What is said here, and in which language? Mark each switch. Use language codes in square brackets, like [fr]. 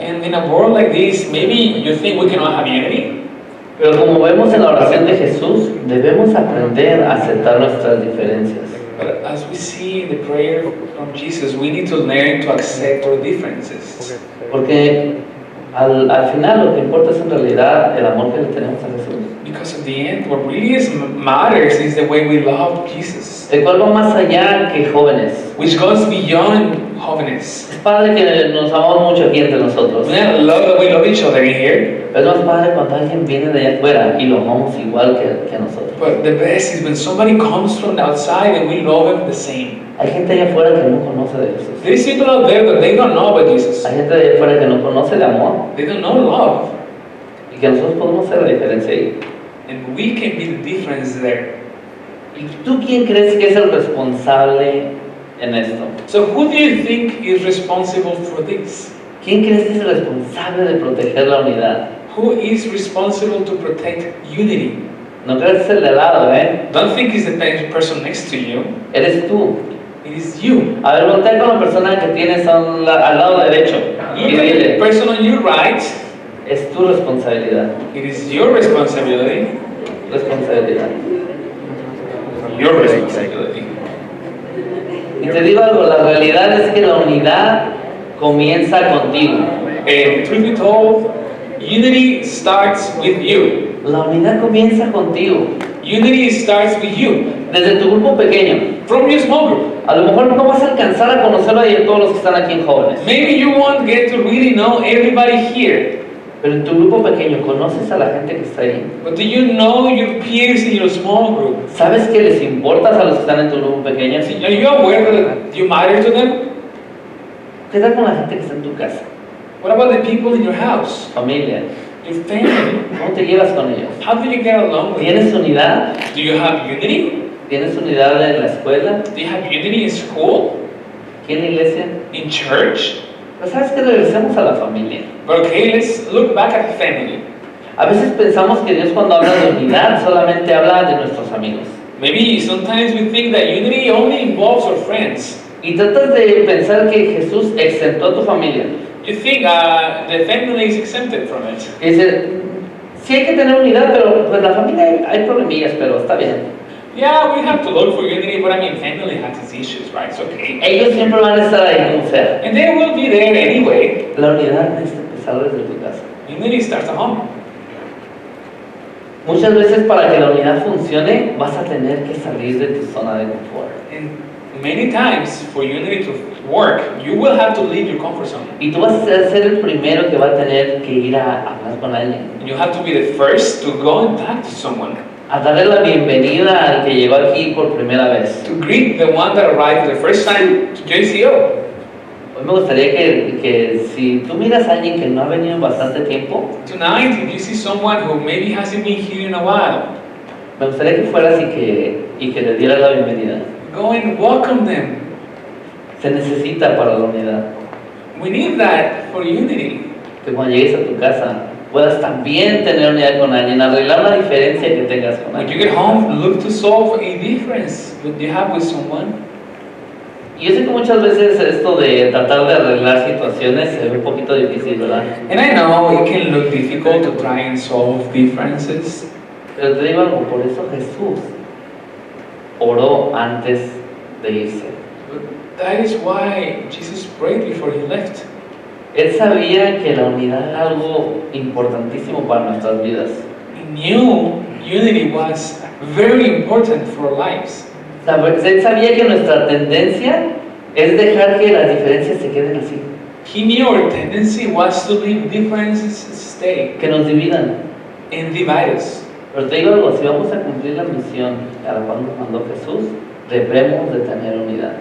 [en] And in a world like this, maybe you think we cannot have unity. [es] Pero como vemos en la oración de Jesús, debemos aprender a aceptar nuestras diferencias. [en] But as we see in the prayer from Jesus, we need to learn to accept our differences. [es] Porque al final lo que importa es en realidad el amor que le tenemos a Jesús. [en] Because at the end, what really matters is the way we love Jesus, [es] El cual va más allá que jóvenes. [en] which goes beyond holiness. [es] Es padre que nos amamos mucho aquí entre nosotros. [en] I love that we love each other in here, [es] Pero es más padre cuando alguien viene de allá afuera y lo amamos igual que nosotros. [en] but the best is when somebody comes from the outside and we love them the same. [es] Hay gente allá afuera que no conoce de Jesús. [en] There is people out there that they don't know about Jesus. [es] Hay gente allá afuera que no conoce el amor [en] They don't know love, [es] y que nosotros podemos hacer la diferencia ahí. [en] and we can be the difference there. [es] ¿Y tú quién crees que es el responsable en esto? [en] So who do you think is responsible for this? [es] ¿Quién crees que es el responsable de proteger la unidad? [en] Who is responsible to protect unity? [es] No crees que es el de al lado, ¿eh? [en] Don't think it's the person next to you. [es] Eres tú. [en] It is you. [es] A ver, voltea con la persona que tienes al lado derecho y [en] Look at the [es] dile, [en] person on your right. [es] es tu responsabilidad. [en] It is your responsibility. [es] Responsabilidad. [en] Your responsibility. [es] Y te digo algo, la realidad es que la unidad comienza contigo. [en] And truth be told, unity starts with you. [es] La unidad comienza contigo. [en] Unity starts with you. [es] Desde tu grupo pequeño. [en] From your small group. [es] A lo mejor no vas a alcanzar a conocerlo a todos los que están aquí en jóvenes. [en] Maybe you won't get to really know everybody here. [es] Pero en tu grupo pequeño, ¿conoces a la gente que está ahí? [en] But do you know your peers in your small group? [es] ¿Sabes que les importas a los que están en tu grupo pequeño? [en] Are you aware that you matter to them? [es] ¿Qué tal con la gente que está en tu casa? [en] What about the people in your house, [es] Familia. [en] your family? [es] ¿Cómo te llevas con ellos? [en] How do you get along with them? [es] ¿Tienes unidad? [en] Do you have unity? [es] ¿Tienes unidad en la escuela? [en] Do you have unity in school? [es] ¿Aquí en la iglesia? [en] In church? [es] Pues sabes que regresemos a la familia. [en] But okay, let's look back at the family. [es] A veces pensamos que Dios cuando habla de unidad solamente habla de nuestros amigos. [en] Maybe sometimes we think that unity only involves our friends. [es] Y tratas de pensar que Jesús exentó a tu familia. [en] You think the family is exempted from it. [es] Y dice, sí hay que tener unidad, pero pues la familia hay problemillas, pero está bien. [en] Yeah, we have to look for unity, but I mean, family has its issues, right? It's okay. [es] Ellos siempre van a estar ahí como sea. [en] And they will be there anyway. [es] La unidad necesita empezar desde tu casa. [en] Unity starts at home. [es] Muchas veces para que la unidad funcione vas a tener que salir de tu zona de confort. [en] And many times, for unity to work, you will have to leave your comfort zone. [es] Y tú vas a ser el primero que va a tener que ir a hablar con alguien. [en] And you have to be the first to go and talk to someone. [es] A darle la bienvenida al que llegó aquí por primera vez. [en] To greet the one that arrived the first time to JCO. [es] Hoy me gustaría que si tú miras a alguien que no ha venido en bastante tiempo, [en] Tonight, if you see someone who maybe hasn't been here in a while, [es] me gustaría que fueras y que le dieras la bienvenida. [en] go and welcome them. [es] Se necesita para la unidad. [en] We need that for unity. [es] Que cuando llegues a tu casa puedas también tener unidad con alguien, arreglar una diferencia que tengas con [en] When you [es] alguien. [en] get home, look to solve a difference that you have with someone. [es] Y yo sé que muchas veces esto de tratar de arreglar situaciones se ve un poquito difícil, ¿verdad? [en] And I know it can look difficult to try and solve differences. [es] Pero te digo algo, por eso Jesús oró antes de irse. [en] But that is why Jesus prayed before he left. [es] Él sabía que la unidad era algo importantísimo para nuestras vidas. [en] He knew unity was very important for our lives. [es] Él sabía que nuestra tendencia es dejar que las diferencias se queden así, [en] He knew our tendency was to leave differences stay [es] que nos dividan. [en] and divide us. [es] Pero te digo algo, si vamos a cumplir la misión a la cual nos mandó Jesús, debemos de tener unidad.